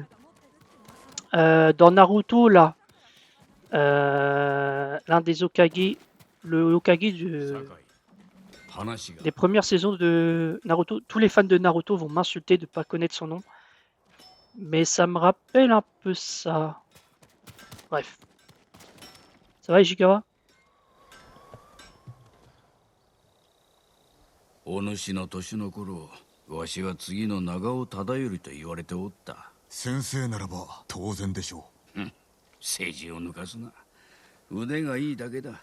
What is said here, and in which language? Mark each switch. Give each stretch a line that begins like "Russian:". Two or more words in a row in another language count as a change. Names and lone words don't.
French: Dans Naruto, là. L'un des Hokage. Le Hokage des premières saisons de Naruto. Tous les fans de Naruto vont m'insulter de ne pas connaître son nom. Mais ça me rappelle un peu ça. Bref. Ça va, Ishikawa?
Japanese: お主の年の頃、わしは次の長尾忠頼と言われておった。先生ならば当然でしょ政治を抜かすな。腕がいいだけだ。